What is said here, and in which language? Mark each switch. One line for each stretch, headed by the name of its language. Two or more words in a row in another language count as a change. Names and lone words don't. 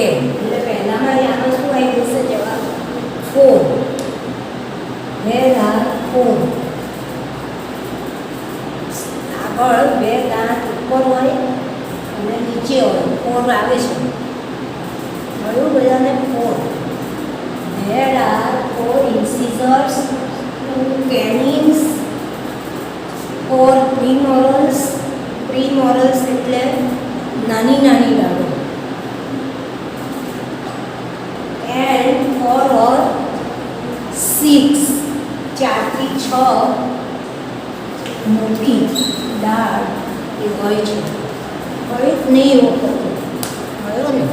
Gujarati: એટલે પહેલામાં આમાં શું આવી જશે જવાબ? 4.
English: there are
Gujarati: 4. આગળ બે દાંત ઉપર હોય અને નીચે હોય. 4 આવે છે. મળ્યું બધાને? 4.
English: There are 4 incisors, 2 canines, 4 premorals.
Gujarati: Premorals એટલે નાની નાની દાઢો.
English: And 4 or 6,
Gujarati: 4 થી 6 મોટી દાઢ એ હોય છે. હવે નહીં એવો કરતો. મળ્યો ને?